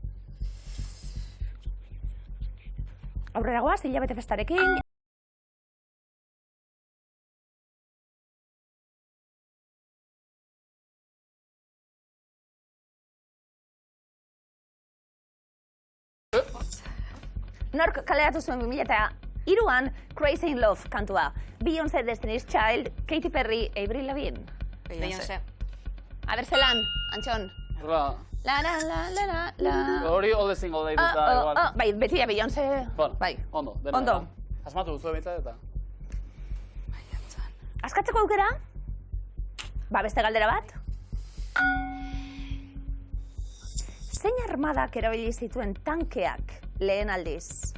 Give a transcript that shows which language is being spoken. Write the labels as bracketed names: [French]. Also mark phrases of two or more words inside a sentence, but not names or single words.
[Basque] Aurrera goaz, hilabete festarekin. Nork kaleratu zuen 2003an Crazy in Love kantua. Beyoncé, Destiny's Child, Katy Perry, Avril Lavigne. Beyoncé. A ber, zelan, Antxon. Horrela, La, la, la, la, la, la. hori [English] all the single day [Basque] dut da, igual. Bai, beti da Beyoncé. Bueno, Bai. ondo, dena. Ondo. dena. Asmatu duzu ebitzat eta... Askatzeko aukera? Ba, beste galdera bat? Zein armadak erabili zituen tankeak lehen aldiz?